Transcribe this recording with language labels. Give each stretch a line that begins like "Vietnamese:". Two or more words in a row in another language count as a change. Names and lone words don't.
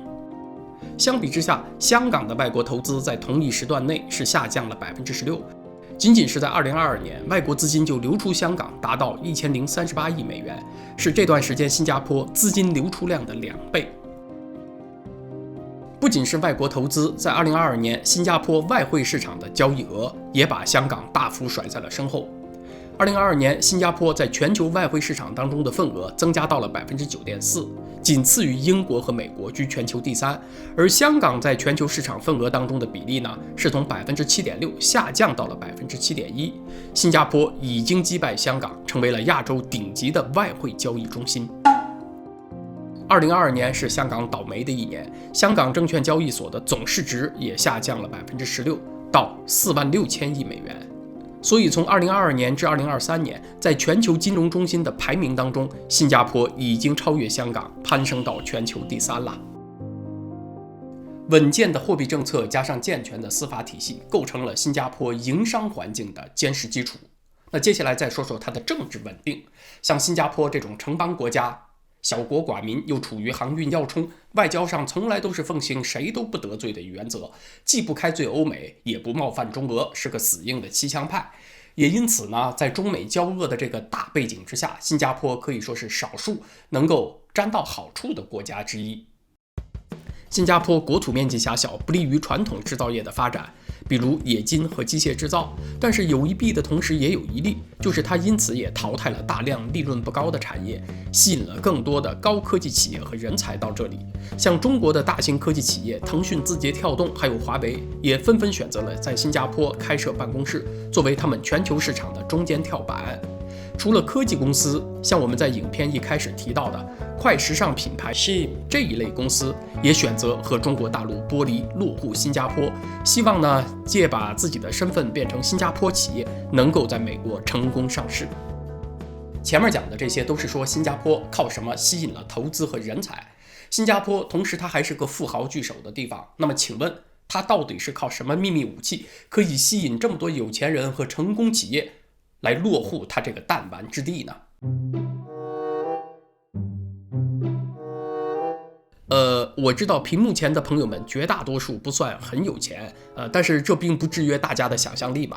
Chinese: 相比之下，香港的外國投資在同一時段內是下降了16%，僅僅是在2022年，外國資金就流出香港達到$1038億，是這段時間新加坡資金流出量的2倍。不僅是外國投資，在2022年，新加坡外匯市場的交易額也把香港大幅甩在了身后。2022年，新加坡在全球外匯市场当中的份額增加到了 9.4%， 僅次于英国和美国，居全球第3。而香港在全球市场份額当中的比例呢，是从 7.6% 下降到了 7.1%。新加坡已经击敗香港，成为了亞洲頂級的外匯交易中心。2022年是香港倒霉的一年，香港證券交易所的总市值也下降了 16%， 到46000億美元。所以从2022年至2023年，在全球金融中心的排名当中，新加坡已經超越香港，攀升到全球第3了。穩健的貨幣政策加上健全的司法體系，構成了新加坡營商環境的堅實基礎。那接下來再說說它的政治穩定。像新加坡這種城邦國家，小國寡民，又處於航運要衝，外交上從來都是奉行誰都不得罪的原則，既不開罪歐美，也不冒犯中俄，是個死硬的七強派。也因此呢，在中美交惡的這個大背景之下，新加坡可以說是少數能夠沾到好處的國家之一。新加坡國土面積狹小，不利於傳統製造業的發展，比如冶金和機械製造。但是有一弊的同時也有一利，就是它因此也淘汰了大量利潤不高的產業，吸引了更多的高科技企業和人才到這裡。像中國的大型科技企業騰訊、字節跳動還有華為，也紛紛選擇了在新加坡開設辦公室，作為他們全球市場的中間跳板。除了科技公司，像我們在影片一開始提到的快時尚品牌 Shein 這一類公司，也選擇和中國大陸剝離，落戶新加坡，希望呢借把自己的身份變成新加坡企業，能夠在美國成功上市。前面講的這些都是說新加坡靠什麼吸引了投資和人才。新加坡同時它還是個富豪聚首的地方，那麼請問它到底是靠什麼秘密武器，可以吸引這麼多有錢人和成功企業來落戶它這個彈丸之地呢？我知道屏幕前的朋友們絕大多數不算很有錢，但是這並不制約大家的想象力嘛。